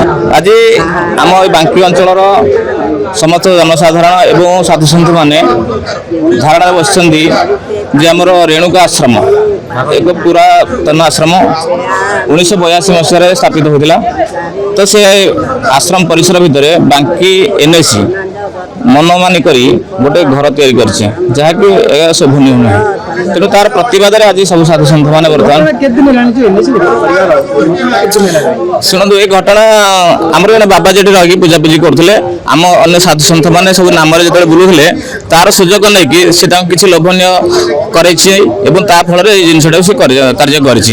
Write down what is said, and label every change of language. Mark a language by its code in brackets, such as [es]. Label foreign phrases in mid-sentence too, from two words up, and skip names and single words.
[or] ଆଜି ଆମ ବାଙ୍କୀ ଅଞ୍ଚଳ ସମସ୍ତ ଜନସାଧାରଣ ଏବଂ ସାଧୁ ସନ୍ଥ ମାନେ ଧାରଣା ବସ ଆମର ରେଣୁକା ଆଶ୍ରମ ଏକ ପୁରାତନ ଆଶ୍ରମ 1982 ମସିହା ସ୍ଥାପିତ ହୋଇଥା ତ ସେ ଆଶ୍ରମ ପରିସର ଭିତର ବାଙ୍କୀ ଏନଏସସି ମନମାନି କରି ଗୋଟେ ଘର ତିଆରି କରିଛି, ଯାହାକି ଏହା ଶୋଭନୀୟ ନୁହେଁ। ତେଣୁ ତାର ପ୍ରତିବାଦରେ ଆଜି ସବୁ ସାଧୁସନ୍ଥମାନେ ବର୍ତ୍ତମାନ ଶୁଣନ୍ତୁ, ଏ ଘଟଣା ଆମର ଜଣେ ବାବା ଯେଠି ରହିକି ପୂଜାପୂଜି କରୁଥିଲେ, ଆମ ଅନ୍ୟ ସାଧୁସନ୍ଥମାନେ ସବୁ ନାମରେ ଯେତେବେଳେ ବୁଲୁଥିଲେ ତାର ସୁଯୋଗ ନେଇକି ସେ ତାଙ୍କୁ କିଛି ଲୋଭନୀୟ କରେଇଛି ଏବଂ ତା ଫଳରେ ଏଇ ଜିନିଷଟାକୁ ସେ କାର୍ଯ୍ୟ କରିଛି।